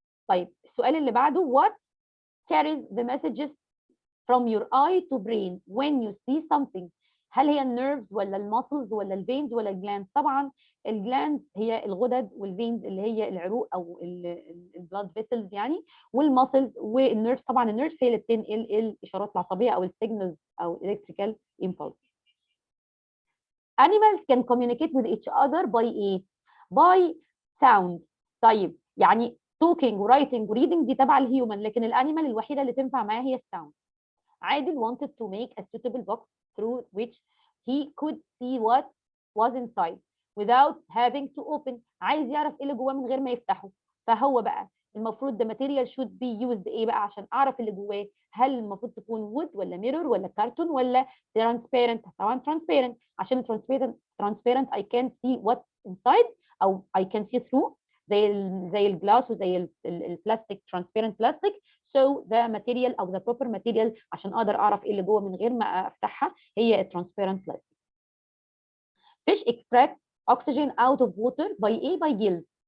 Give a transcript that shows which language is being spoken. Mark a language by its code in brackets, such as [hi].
[ar] طيب السؤال اللي بعده [en] what carries the messages from your eye to brain when you see something؟ [ar] هل هي النيرفز ولا الماسلز ولا الفينز ولا الجلاندز؟ طبعا الجلاندز هي الغدد، والفينز اللي هي العروق او البلاد فيسلز يعني، والماسلز والنيرفز. طبعا النيرفز هي اللي بتنقل الاشارات العصبيه او السيجنالز او الالكتريكال امبulse. [en] Animals can communicate with each other by [ar] ايه؟ [en] by sound. [ar] طيب يعني [en] talking writing reading [ar] دي تبع الهيومن، لكن الانيمال الوحيده اللي تنفع معاه هي الساوند. [en] عادل wanted to make a suitable box through which he could see what was inside without having to open. [ar] عايز يعرف ايه اللي جواه من غير ما يفتحه. فهو بقى المفروض [en] the material should be used [ar] ايه بقى عشان اعرف اللي جواه؟ هل المفروض تكون wood ولا mirror ولا كرتون ولا transparent؟ طبعا transparent، عشان transparent [en] I can see what's inside [ar] او [en] I can see through، [ar] زي الجلاس وزي البلاستيك [en] transparent plastic. So the material [ar] او [en] the proper material [ar] عشان اقدر اعرف ايه اللي جوه من غير ما افتحها هي [en] transparent plastic. Fish extract oxygen out of water by [ar] ايه؟ [en] by gills.